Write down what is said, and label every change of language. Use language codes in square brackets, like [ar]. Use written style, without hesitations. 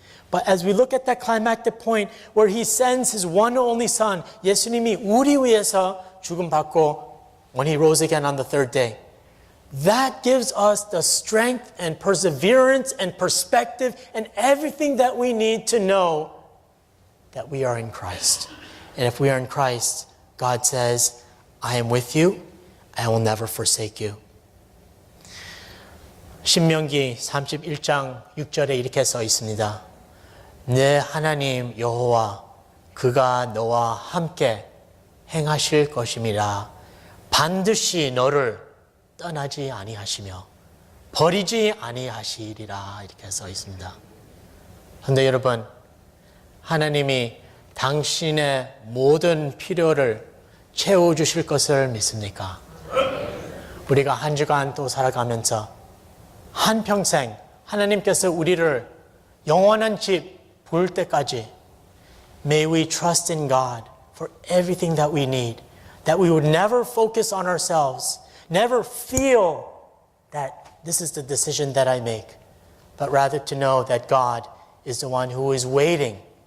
[en] But as we look at that climactic point where He sends His one and only Son, [ko] 예수님이 우리 위해서 죽음받고 [en] when He rose again on the third day, that gives us the strength and perseverance and perspective and everything that we need to know that we are in Christ. And if we are in Christ, God says, I am with you. I will never forsake you. [ko] 신명기 31장 6절에 이렇게 써 있습니다. 내 하나님 여호와 그가 너와 함께 행하실 것임이라. 반드시 너를 떠나지 아니하시며 버리지 아니하시리라. 이렇게 써 있습니다. 그런데 여러분, 하나님이 당신의 모든 필요를 채워주실 것을 믿습니까? 우리가 한 주간 또 살아가면서 한평생 하나님께서 우리를 영원한 집 볼 때까지 [en] May we trust in God for everything that we need, that we would never focus on ourselves, never feel that this is the decision that I make, but rather to know that God is the one who is waiting